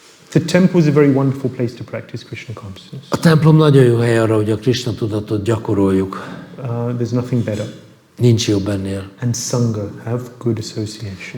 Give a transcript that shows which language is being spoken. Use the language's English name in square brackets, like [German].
[English] The temple is a very wonderful place to practice Krishna consciousness. [Hungarian] A templom nagyon jó hely arra, hogy a Krishna tudatot gyakoroljuk. [English] There's nothing better. [Hungarian] Nincs jobb ennél. [English] And Sangha, have good association.